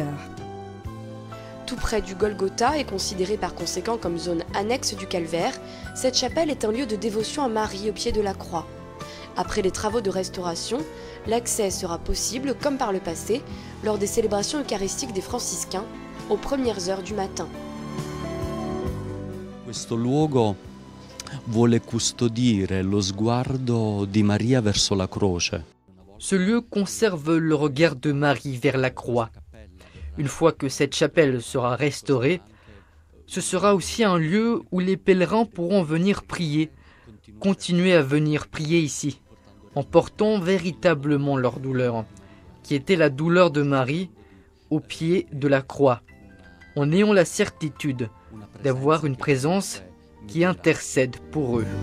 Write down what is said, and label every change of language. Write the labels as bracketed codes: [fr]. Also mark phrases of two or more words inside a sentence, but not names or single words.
[fr] Tout près du Golgotha et considérée par conséquent comme zone annexe du calvaire, cette chapelle est un lieu de dévotion à Marie au pied de la croix. Après les travaux de restauration, l'accès sera possible, comme par le passé, lors des célébrations eucharistiques des franciscains, aux premières heures du matin. [it] Questo luogo vuole custodire lo sguardo di Maria verso la croce. [fr] Ce lieu conserve le regard de Marie vers la croix. Une fois que cette chapelle sera restaurée, ce sera aussi un lieu où les pèlerins pourront venir prier, continuer à venir prier ici, en portant véritablement leur douleur, qui était la douleur de Marie au pied de la croix, en ayant la certitude d'avoir une présence qui intercède pour eux.